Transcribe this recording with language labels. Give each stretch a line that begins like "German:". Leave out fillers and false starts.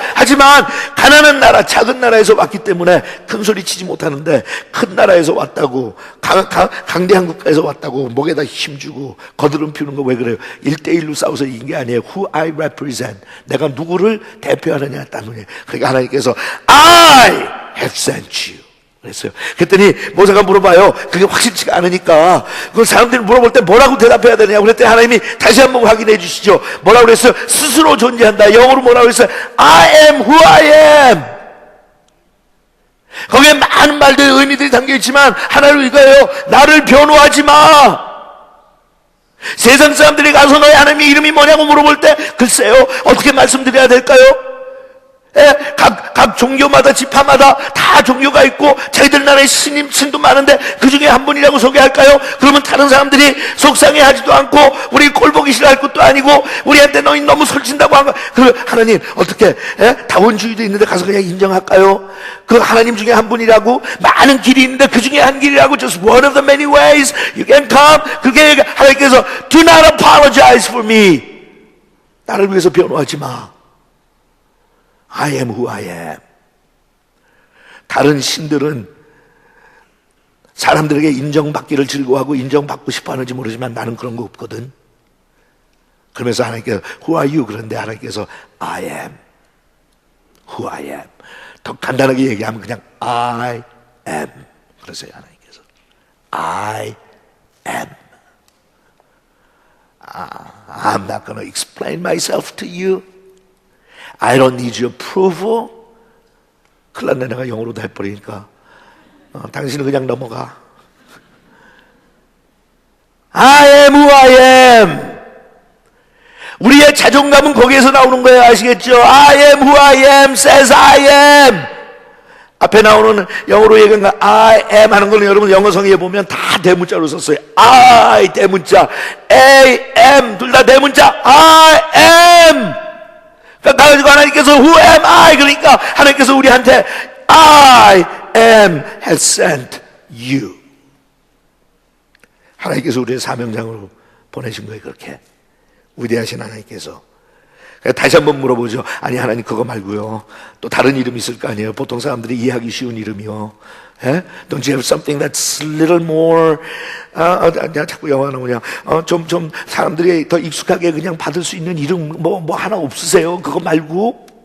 Korean: 하지만 가난한 나라, 작은 나라에서 왔기 때문에 큰 소리 치지 못하는데 큰 나라에서 왔다고, 강대한 국가에서 왔다고 목에다 힘주고 거드름 피우는 거 왜 그래요? 1대1로 싸워서 이긴 게 아니에요.
English: Who I represent.
Korean: 내가 누구를 대표하느냐 따느냐. 그러니까 하나님께서
English: I have sent you.
Korean: 그랬어요. 그랬더니 모세가 물어봐요. 그게 확실치가 않으니까 그 사람들이 물어볼 때 뭐라고 대답해야 되느냐. 그랬더니 하나님이 다시 한번 확인해 주시죠. 뭐라고 그랬어요? 스스로 존재한다. 영어로 뭐라고 그랬어요?
English: I am who I am.
Korean: 거기에 많은 말들의 의미들이 담겨있지만 하나를 이거예요. 나를 변호하지 마. 세상 사람들이 가서 너의 하나님의 이름이 뭐냐고 물어볼 때 글쎄요 어떻게 말씀드려야 될까요? 각 종교마다 지파마다 다 종교가 있고 자기들 나라에 신도 많은데 그 중에 한 분이라고 소개할까요? 그러면 다른 사람들이 속상해하지도 않고 우리 꼴보기 싫어할 것도 아니고 우리한테 너희 너무 설친다고 한 거. 그 하나님 어떻게 다원주의도 있는데 가서 그냥 인정할까요? 그 하나님 중에 한 분이라고 많은 길이 있는데 그 중에 한 길이라고
English: just one of the many ways you can come.
Korean: 그게 하나님께서
English: do not apologize for me.
Korean: 나를 위해서 변호하지 마.
English: I am who I am.
Korean: 다른 신들은 사람들에게 인정받기를 즐거워하고 인정받고 싶어 하는지 모르지만 나는 그런 거 없거든. 그러면서 하나님께서
English: who are you?
Korean: 그런데 하나님께서
English: I am who I am.
Korean: 더 간단하게 얘기하면 그냥
English: I am.
Korean: 그러세요 하나님께서 I am.
English: I'm not going to explain myself to you. I don't need your approval.
Korean: 큰일 났네, 내가 영어로도 해버리니까. 당신은 그냥 넘어가.
English: I am who I am.
Korean: 우리의 자존감은 거기에서 나오는 거예요. 아시겠죠?
English: I am who I am says I am.
Korean: 앞에 나오는 영어로 얘기한 I am 하는 거는 여러분 영어 성의에 보면 다 대문자로 썼어요. I 대문자, A, M 둘 다 대문자.
English: I am.
Korean: 그러니까 가지고 하나님께서
English: who am I?
Korean: 그러니까 하나님께서 우리한테
English: I am has sent you.
Korean: 하나님께서 우리의 사명장으로 보내신 거예요. 그렇게 위대하신 하나님께서. 다시 한번 물어보죠. 아니 하나님 그거 말고요 또 다른 이름 있을 거 아니에요. 보통 사람들이 이해하기 쉬운 이름이요.
English: Don't you have something that's a little more
Korean: 내가 자꾸 영어 나오냐 좀 사람들이 더 익숙하게 그냥 받을 수 있는 이름 뭐 하나 없으세요? 그거 말고요.